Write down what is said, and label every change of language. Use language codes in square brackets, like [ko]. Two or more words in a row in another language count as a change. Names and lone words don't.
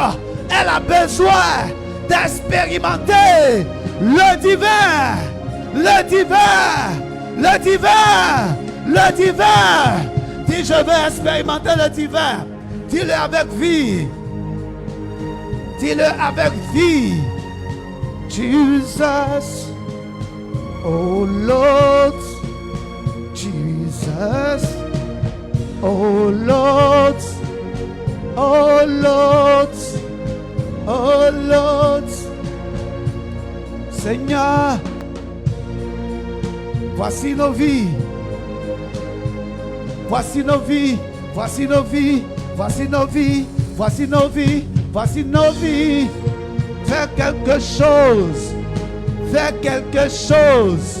[fr] Elle a besoin d'expérimenter le divin. Le divin. Le divin. Le divin. Dis, je veux expérimenter le divin. Dis-le avec vie. Dis-le avec vie. [en] Jesus. Oh Lord. Jesus. Oh Lord. Oh Lord, oh Lord, [fr] Seigneur, voici nos vies, voici nos vies, voici nos vies, voici nos vies, voici nos vies, voici nos vies. Fais quelque chose, fais quelque chose.